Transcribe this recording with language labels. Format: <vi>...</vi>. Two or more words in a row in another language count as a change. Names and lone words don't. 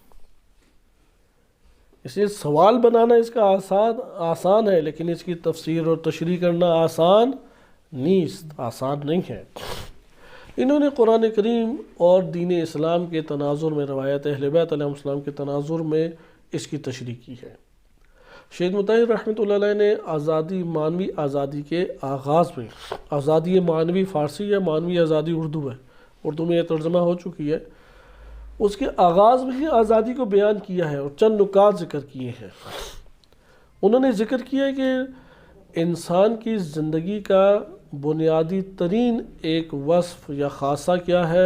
<ur>اس لیے سوال بنانا اس کا آسان ہے، لیکن اس کی تفسیر اور تشریح کرنا آسان نہیں ہے. انہوں نے قرآن کریم اور دین اسلام کے تناظر میں، روایت اہل بیت علیہ السلام کے تناظر میں اس کی تشریح کی ہے. شہید مطہر رحمۃ اللہ علیہ نے آزادی، معنوی آزادی کے آغاز میں، آزادی معنوی فارسی یا معنوی آزادی اردو ہے، اردو میں یہ ترجمہ ہو چکی ہے، اس کے آغاز میں ہی آزادی کو بیان کیا ہے اور چند نکات ذکر کیے ہیں۔ انہوں نے ذکر کیا ہے کہ انسان کی زندگی کا بنیادی ترین ایک وصف یا خاصہ کیا ہے؟</ur>